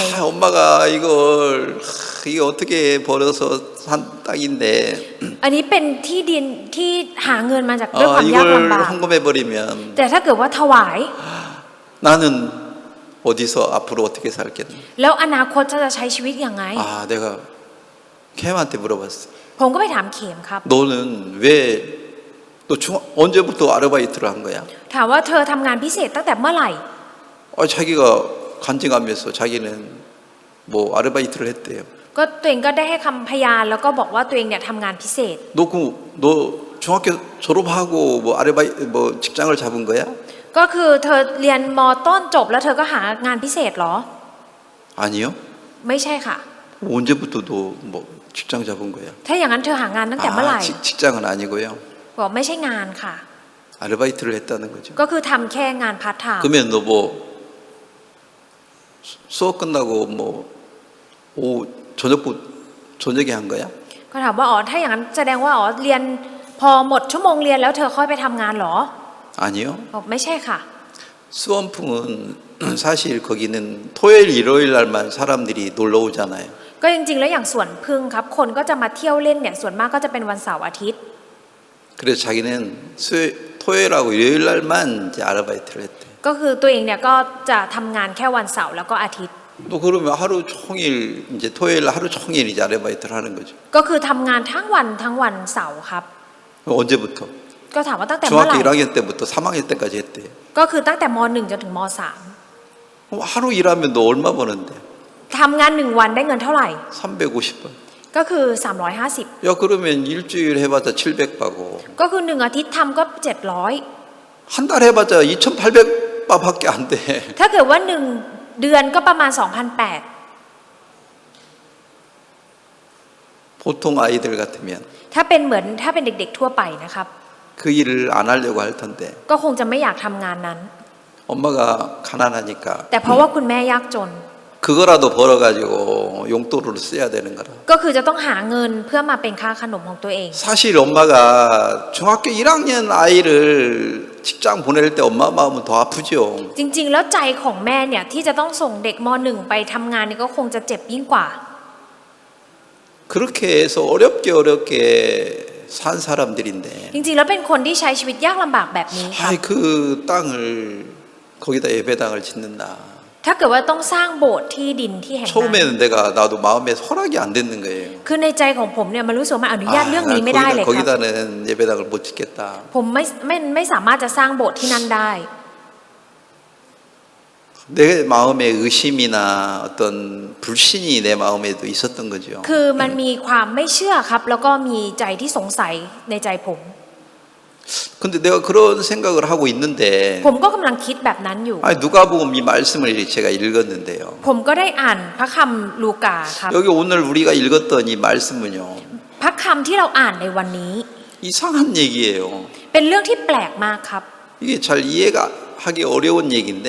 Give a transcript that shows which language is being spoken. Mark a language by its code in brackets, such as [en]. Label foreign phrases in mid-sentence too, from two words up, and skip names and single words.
[ko] 아, 엄마가 이거 어떻게 벌어서 산 땅인데 [th] อันนี้เป็นที่ดินที่หาเงินมาจากด้วยความยาก [ko] 이걸 [th] ลำบาก [ko] 헌금해 버리면 [th] แต่ถ้าเกิดว่าถวาย [ko] 나는 어디서 앞으로 어떻게 살겠나? [th] แล้วอนาคตจะใช้ชีวิตยังไง [ko] 아, 내가 캠한테 물어봤어. [th] ผมก็ไปถามเข็มครับ [ko] 너는 왜 너 언제부터 아르바이트를 한 거야? [th] ถามว่าเธอทำงานพิเศษตั้งแต่เมื่อไหร่ [ko] 자기가 간증하면서 자기는 뭐 아르바이트를 했대요. [th] ก็ตัวเองก็ได้ให้คำพยานแล้วก็บอกว่าตัวเองเนี่ยทำงานพิเศษ [ko] 너 중학교 졸업하고 뭐 아르바이 뭐 직장을 잡은 거야? [th] ก็คือเธอเรียนมต้นจบแล้วเธอก็หางานพิเศษเหรอ [ko] 아니요. [th] ไม่ใช่ค่ะ [ko] 언제부터 너 뭐 직장 잡은 거야? [th] ถ้าอย่างนั้นเธอหางานตั้งแต่เมื่อไหร่ [ko] 직장은 아니고요. [th] บอกไม่ใช่งานค่ะ [ko] 아르바이트를 했다는 거죠. [th] ก็คือทำแค่งานพาร์ทไทม์ [ko] 그러면 너 뭐 수업 끝나고 뭐 저녁에 한 거야? [th] ก็ถามว่าอ๋อถ้าอย่างนั้นแสดงว่าอ๋อเรียนพอหมดชั่วโมงเรียนแล้วเธอค่อยไปทำงานเหรอ [ko] 아니요. [th] บอกไม่ใช่ค่ะ [ko] 수원풍은 사실 거기는 토요일 일요일 날만 사람들이 놀러 오잖아요. [th] ก็จริงๆแล้วอย่างสวนพึ่งครับคนก็จะมาเที่ยวเล่นเนี่ยส่วนมากก็จะเป็นวันเสาร์อาทิตย์ [ko] 그래서 자기는 토요일하고 일요일 날만 이제 아르바이트를 했대. [th] ก็คือตัวเองเนี่ยก็จะทำงานแค่วันเสาร์แล้วก็อาทิตย์ [ko] 또 그러면 하루 종일 이제 토요일 하루 종일 이제 아르바이트를 하는 거죠. [th] ก็คือทำงานทั้งวันเสาร์ครับ [ko] 언제부터? [th] ก็ถามว่าตั้งแต่เมื่อไห [ko] 중학교 [th] ร่ [ko] 1학년 때부터 3학년 때까지 했대. [th] ก็คือตั้งแต่ม .1 จนถึงม [ko] 그럼 하루 일하면 너 얼마 버는데? [th] .3 ทำงาน1วันได้เงินเท่าไหร่ [ko] 350원. [th] ก็คือ350 [ko] 야 그러면 일주일 해봤자 700 받고 [th] ก็คือ1อาทิตย์ทำก็700 [ko] 한 달 해봤자 2,800바밖에 안 돼. [th] ถ้าเกิดว่า1เดือนก็ประมาณ 2,800 [ko] 보통 아이들 같으면 [th] ถ้าเป็นเด็กๆทั่วไปนะครับ [ko] 그 일을 안 하려고 할 텐데 [th] ก็คงจะไม่อยากทำงานนั้น [ko] 엄마가 가난하니까 [th] แต่เพราะว่าคุณแม่ยากจน [ko] 그거라도 벌어가지고 용돈으로 써야 되는 거라. [th] ก็คือจะต้องหาเงินเพื่อมาเป็นค่าขนมของตัวเอง [ko] 사실 엄마가 중학교 1학년 아이를 직장 보낼 때 엄마 마음은 더 아프죠. [th] จริงๆแล้วใจของแม่เนี่ยที่จะต้องส่งเด็กม .1 ไปทำงานนี่ก็คงจะเจ็บยิ่งกว่า [ko] 그렇게 해서 어렵게 산 사람들인데 [th] จริงๆแล้วเป็นคนที่ใช้ชีวิตยากลำบากแบบนี้ครับ [ko] 아이 그 땅을 거기다 예배당을 짓는다. [th] ถ้าเกิดว่าต้องสร้างโบสถ์ที่ดินที่แห่งนั้น [ko] 처음에는 나도 마음에 허락이 안 됐는 거예요. [th] คือในใจของผมเนี่ยมันรู้สึกว่ามันอนุญาตเรื่องนี้ไม่ได้เลยครับ [ko] 거기다는 예배당을 못 짓겠다. [th] ผมไม่สามารถจะสร้างโบสถ์ที่นั่นได้ [ko] 내 마음에 의심이나 어떤 불신이 내 마음에도 있었던 거죠. [th] คือมันมีความไม่เชื่อครับ แล้วก็มีใจที่สงสัยในใจผม [ko] 근데 내가 그런 생각을 하고 있는데 [th] ผมก็กำลังคิดแบบนั้นอยู่ [ko] 아니 누가복음 이 말씀을 제가 읽었는데요. [th] ผมก็ได้อ่านพระคำลูกาครับ [ko] 여기 오늘 우리가 읽었던 이 말씀은요. [th] พระคำที่เราอ่านในวันนี้ [ko] 이상한 얘기예요. [th] เป็นเรื่องที่แปลกมากครับ [ko] 이게 잘 이해가 하기 어려운 얘기인데